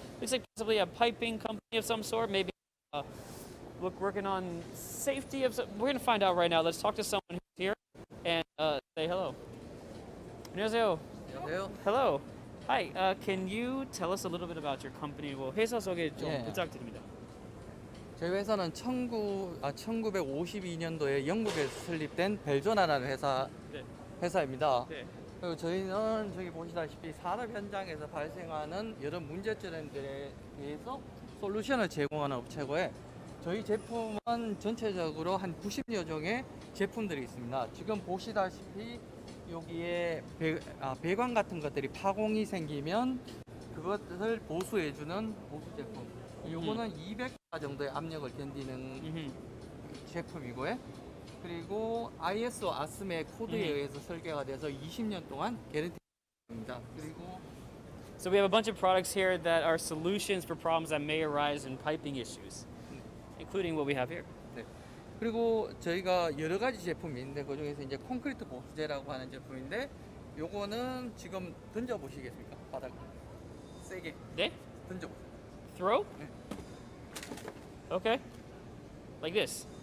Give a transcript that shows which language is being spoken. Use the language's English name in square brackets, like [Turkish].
[English] Looks like possibly a piping company of some sort, maybe working on safety of some. We're gonna find out right now. Let's talk to someone who's here and say hello. [Korean] 안녕하세요. 안녕하세요. [English] Hello. Hi. Can you tell us a little bit about your company? [Korean] 뭐 회사 소개 좀 부탁드립니다. 저희 회사는 1952년도에 영국에서 설립된 벨조나라는 회사입니다. 네. 그리고 저희는 저기 보시다시피 산업 현장에서 발생하는 여러 문제점들에 대해서 솔루션을 제공하는 업체고요. 저희 제품은 전체적으로 한 90여 종의 제품들이 있습니다. 지금 보시다시피 여기에 배관 같은 것들이 파공이 생기면 그것을 보수해주는 보수 제품. 요거는 200바 정도의 압력을 견디는 제품이고요. 그리고 ISO 아스메 코드에 의해서 설계가 돼서 20년 동안 개런티입니다. 그리고 [English] So we have a bunch of products here that are solutions for problems that may arise in piping issues, including what we have here. [Korean] 네. 그리고 저희가 여러 가지 제품이 있는데 그 중에서 이제 콘크리트 보수제라고 하는 제품인데 요거는 지금 던져 보시겠습니까? 바닥 세게 네? 던져 보세요. [English] Throw? [Korean] 네. [English] Okay. Like this.